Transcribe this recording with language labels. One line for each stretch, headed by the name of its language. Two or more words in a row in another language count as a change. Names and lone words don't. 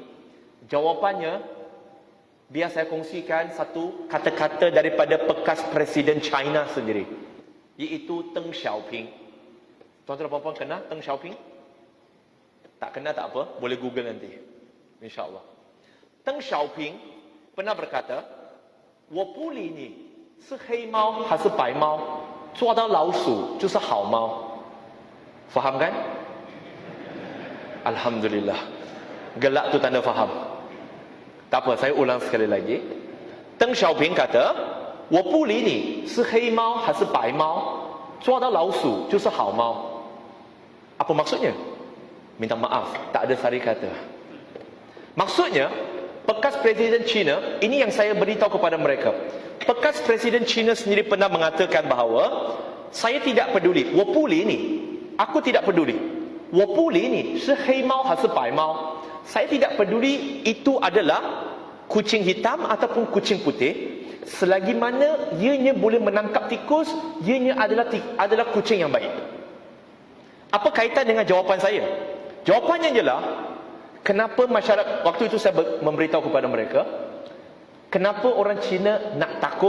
Malay: Jawapannya, biar saya kongsikan satu kata-kata daripada bekas Presiden China sendiri, iaitu Deng Xiaoping. Tuan-tuan dan puan-puan kenal Deng Xiaoping? Tak kenal tak apa, boleh Google nanti, InsyaAllah. Deng Xiaoping pernah berkata,
Chinese: 我不理你是黑猫还是白猫，抓到老鼠就是好猫.
Malay: Faham kan? Alhamdulillah. Gelak tu tanda faham. Tak apa, saya ulang sekali lagi. Deng Xiaoping kata,
Chinese: 我不理你是黑猫还是白猫，抓到老鼠就是好猫.
Malay: Apa maksudnya? Minta maaf, tak ada sari kata. Maksudnya, bekas Presiden China, ini yang saya beritahu kepada mereka. Bekas Presiden China sendiri pernah mengatakan bahawa, saya tidak peduli,
Chinese: 我不理你,
Malay: aku tidak peduli.
Chinese: 我不理你是黑猫还是白猫,
Malay: saya tidak peduli itu adalah kucing hitam ataupun kucing putih, selagi mana ianya boleh menangkap tikus, ianya adalah kucing yang baik. Apa kaitan dengan jawapan saya? Jawapannya ialah, kenapa masyarakat, waktu itu saya memberitahu kepada mereka, kenapa orang Cina nak takut?